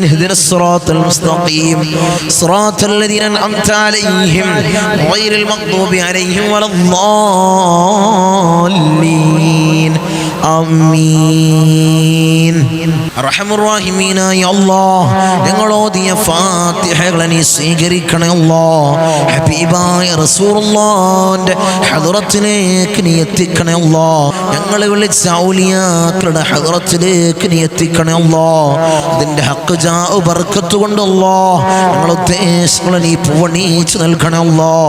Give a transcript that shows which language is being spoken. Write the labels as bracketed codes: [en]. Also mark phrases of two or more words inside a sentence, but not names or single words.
[ar] اهدنا الصراط المستقيم صراط الذين أنعمت عليهم غير المغضوب عليهم ولا الضالين. آمين. أرحم الراحمين يا الله [ml] ഞങ്ങൾ ഓതിയ ഫാത്തിഹകളെ നീ സ്വീകരിക്കണേ അല്ലാഹ്. ഹബീബായ റസൂലുള്ളാഹിന്റെ ഹദ്റത്തിലേക്ക് നീ എത്തിക്കണേ അല്ലാഹ്. ഞങ്ങളെ വിളിച്ച ഔലിയാക്കളുടെ ഹദ്റത്തിലേക്ക് നീ എത്തിക്കണേ അല്ലാഹ്. അതിന്റെ [ar] حق جاه [ml] ബർക്കത്ത് കൊണ്ട് അല്ലാഹ് ഞങ്ങളുടെ ഉദ്ദേശങ്ങളെ നീ പൂവണിച്ച് നൽകണേ അല്ലാഹ്.